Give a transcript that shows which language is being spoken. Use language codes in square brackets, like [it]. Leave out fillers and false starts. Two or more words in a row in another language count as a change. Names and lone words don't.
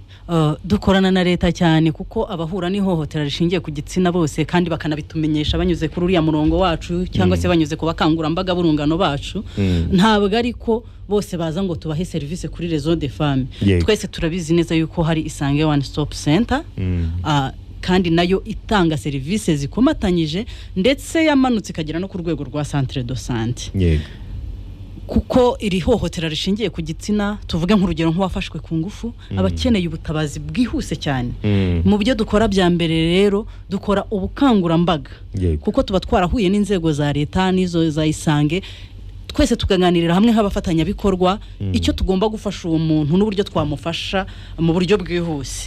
[rw] Dukorana na leta cyane kuko abahura n'ihohotera rishingiye ku gitsina bose kandi bakanabitumenyesha banyuze kuri uriya murongo wacu cyangwa se banyuze ku bakangurambaga burungano bacu. Ntabwo ariko bose baza ngo tubahe service kuri Réseau des Femmes. Twese turabizi neza yuko hari Isange One Stop Center kandi nayo itanga service zikomatanyije ndetse yamanutse ikagera no ku rwego rwa [fr] centre de santé. [rw] Kuko iri hohotera rishingiye ku gitsina tuvuge nk'urugero nk'uwafashwe ku ngufu abakeneye ubutabazi bwihuse cyane. Mu byo dukora bya mbere rero dukora ubukangurambaga kuko tuba twarahuye n'inzego za leta n'izo za Isange, twese tukaganirira hamwe nk'abafatanyabikorwa icyo tugomba gufasha uwo muntu n'uburyo twamufasha mu buryo bwihuse.